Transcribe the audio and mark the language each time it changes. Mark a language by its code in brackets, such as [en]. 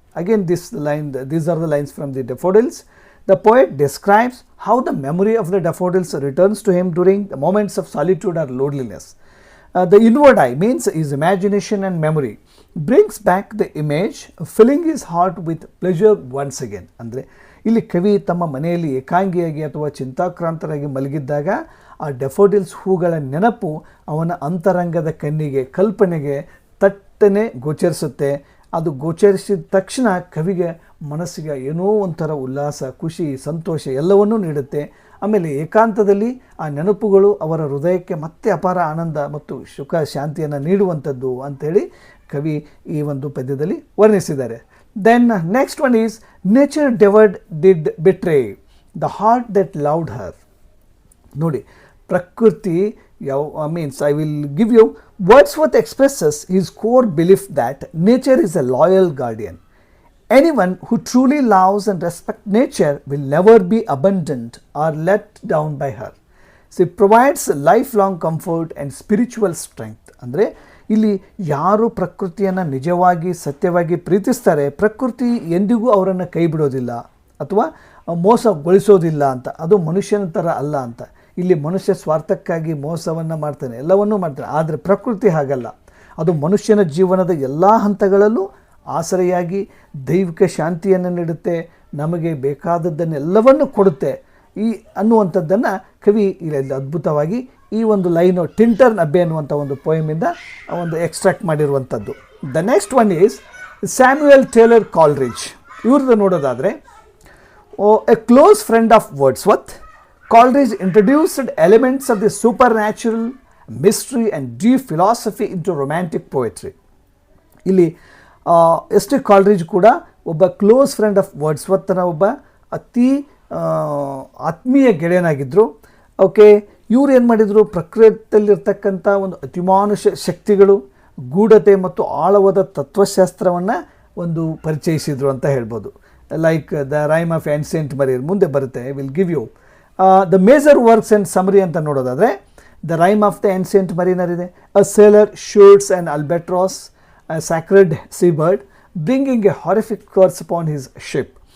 [en] Again, these are the lines from the Daffodils. The poet describes how the memory of the daffodils returns to him during the moments of solitude or loneliness. The inward eye means his imagination and memory brings back the image, filling his heart with pleasure once again. [kn] ಅಂದರೆ ಇಲ್ಲಿ ಕವಿ ತಮ್ಮ ಮನೆಯಲ್ಲಿ ಏಕಾಂಗಿಯಾಗಿ ಅಥವಾ ಚಿಂತಾಕ್ರಾಂತರಾಗಿ ಮಲಗಿದ್ದಾಗ ಆ ಡೆಫೋಡಿಲ್ಸ್ ಹೂಗಳ ನೆನಪು ಅವನ ಅಂತರಂಗದ ಕಣ್ಣಿಗೆ ಕಲ್ಪನೆಗೆ ತಟ್ಟನೆ ಗೋಚರಿಸುತ್ತೆ. ಅದು ಗೋಚರಿಸಿದ ತಕ್ಷಣ ಕವಿಗೆ ಮನಸ್ಸಿಗೆ ಏನೋ ಒಂಥರ ಉಲ್ಲಾಸ, ಖುಷಿ, ಸಂತೋಷ ಎಲ್ಲವನ್ನೂ ನೀಡುತ್ತೆ. ಆಮೇಲೆ ಏಕಾಂತದಲ್ಲಿ ಆ ನೆನಪುಗಳು ಅವರ ಹೃದಯಕ್ಕೆ ಮತ್ತೆ ಅಪಾರ ಆನಂದ ಮತ್ತು ಸುಖ ಶಾಂತಿಯನ್ನು ನೀಡುವಂಥದ್ದು ಅಂಥೇಳಿ ಕವಿ ಈ ಒಂದು ಪದ್ಯದಲ್ಲಿ ವರ್ಣಿಸಿದ್ದಾರೆ. [en] Then next one is nature ಡೆವರ್ಡ್ did ಬಿಟ್ರೇ the heart that loved Har. [kn] ನೋಡಿ, ಪ್ರಕೃತಿ [en] I will give you, Wordsworth expresses his core belief that nature is a loyal guardian. Anyone who truly loves and respects nature will never be abandoned or let down by her. So it provides lifelong comfort and spiritual strength. [kn] ಅಂದರೆ ಇಲ್ಲಿ ಯಾರು ಪ್ರಕೃತಿಯನ್ನು ನಿಜವಾಗಿ ಸತ್ಯವಾಗಿ ಪ್ರೀತಿಸ್ತಾರೆ, ಪ್ರಕೃತಿ ಎಂದಿಗೂ ಅವರನ್ನು ಕೈ ಬಿಡೋದಿಲ್ಲ ಅಥವಾ ಮೋಸಗೊಳಿಸೋದಿಲ್ಲ ಅಂತ. ಅದು ಮನುಷ್ಯನ ಥರ ಅಲ್ಲ ಅಂತ. ಇಲ್ಲಿ ಮನುಷ್ಯ ಸ್ವಾರ್ಥಕ್ಕಾಗಿ ಮೋಸವನ್ನು ಮಾಡ್ತಾನೆ, ಎಲ್ಲವನ್ನೂ ಮಾಡ್ತಾನೆ. ಆದರೆ ಪ್ರಕೃತಿ ಹಾಗಲ್ಲ. ಅದು ಮನುಷ್ಯನ ಜೀವನದ ಎಲ್ಲ ಹಂತಗಳಲ್ಲೂ ಆಸರೆಯಾಗಿ ದೈವಿಕ ಶಾಂತಿಯನ್ನು ನೀಡುತ್ತೆ, ನಮಗೆ ಬೇಕಾದದ್ದನ್ನೆಲ್ಲವನ್ನು ಕೊಡುತ್ತೆ ಅನ್ನುವಂಥದ್ದನ್ನು ಕವಿ ಇಲ್ಲಿ ಅದ್ಭುತವಾಗಿ ಈ ಒಂದು ಲೈನು ಟಿಂಟರ್ನ್ ಅಬ್ಬೆ ಅನ್ನುವಂಥ ಒಂದು ಪೋಯಮಿಂದ ಒಂದು ಎಕ್ಸ್ಟ್ರಾಕ್ಟ್ ಮಾಡಿರುವಂಥದ್ದು. [en] The next one is Samuel Taylor Coleridge. [kn] ಇವ್ರದ್ದು ನೋಡೋದಾದರೆ, [en] A close friend of Wordsworth, Coleridge introduced elements of the supernatural, mystery and deep philosophy into romantic poetry. [kn] ಇಲ್ಲಿ ಎಸ್.ಟಿ. ಕಾಲ್ರಿಡ್ಜ್ ಕೂಡ ಒಬ್ಬ [en] close friend of [kn] ವರ್ಡ್ಸ್ವರ್ತನ ಒಬ್ಬ ಅತಿ ಆತ್ಮೀಯ ಗೆಳೆಯನಾಗಿದ್ದರು. ಓಕೆ, ಇವ್ರು ಏನು ಮಾಡಿದರು, ಪ್ರಕೃತಿಯಲ್ಲಿರ್ತಕ್ಕಂಥ ಒಂದು ಅತಿಮಾನುಷ ಶಕ್ತಿಗಳು, ಗೂಢತೆ ಮತ್ತು ಆಳವಾದ ತತ್ವಶಾಸ್ತ್ರವನ್ನು ಒಂದು ಪರಿಚಯಿಸಿದರು ಅಂತ ಹೇಳ್ಬೋದು. [en] like the rime of ancient mariner [kn] ಮುಂದೆ ಬರುತ್ತೆ. [en] I will give you the major works and summary [kn] ಅಂತ ನೋಡೋದಾದರೆ, [en] The rime of the ancient mariner ಇದೆ. A sailor shoots an albatross, a sacred seabird, bringing a horrific curse upon his ship.